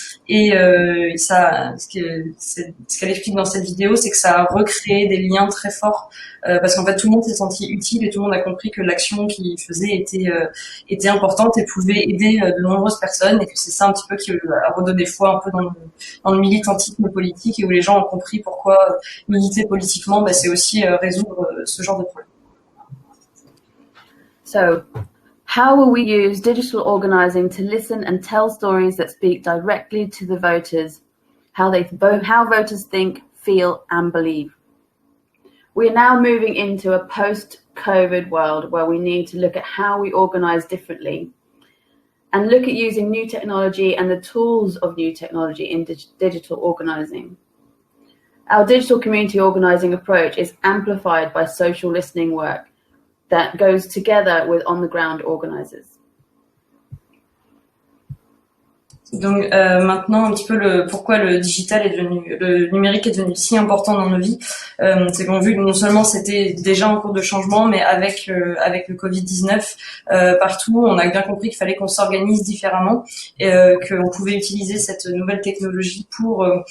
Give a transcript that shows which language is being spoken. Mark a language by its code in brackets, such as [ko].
[fr] Et ce qu'elle explique dans cette vidéo, c'est que ça a recréé des liens très forts parce qu'en fait tout le monde s'est senti utile et tout le monde a compris que l'action qu'il faisait était importante et pouvait aider de nombreuses personnes, et que c'est ça un petit peu qui a redonné foi un peu dans le militantisme politique, et où les gens ont compris pourquoi militer politiquement, c'est aussi résoudre ce genre de problème. [en] So, how will we use digital organising to listen and tell stories that speak directly to the voters, how voters think, feel and believe? We are now moving into a post-COVID world where we need to look at how we organise differently and look at using new technology and the tools of new technology in digital organising. Our digital community organising approach is amplified by social listening work that goes together with on-the-ground organisers. [fr] Donc maintenant un petit peu pourquoi le numérique est devenu si important dans nos vies, c'est qu'on vu que non seulement c'était déjà en cours de changement, mais avec le Covid-19 partout, on a bien compris qu'il fallait qu'on s'organise différemment et qu'on pouvait utiliser cette nouvelle technologie pour